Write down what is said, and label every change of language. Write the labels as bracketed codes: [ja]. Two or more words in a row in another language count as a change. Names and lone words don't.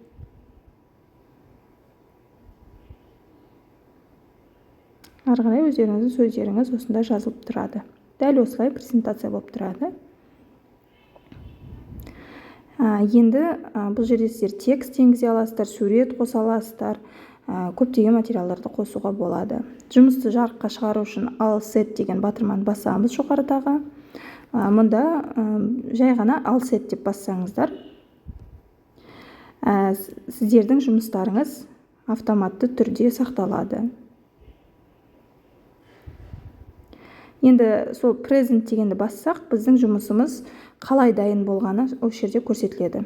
[kk] Ары қарай өздеріңіздің сөздеріңіз осында жазылып тұрады. Дәл осылай презентация болып тұрады. Енді бұл жерде сіздер текст енгізе аласыздар, сурет қоса аласыздар, көптеген материалдарды қосуға болады. Жұмысты жарыққа шығару үшін [en] all set [kk] деген батырманы басамыз жоғарыдағы. Мұнда жай ғана [en] all set [kk] деп бассаңыздар, сіздердің жұмыстарыңыз автоматты түрде сақталады. Енді сол present дегенді бассақ, біздің жұмысымыз қалай дайын болғаны осы жерде көрсетіледі.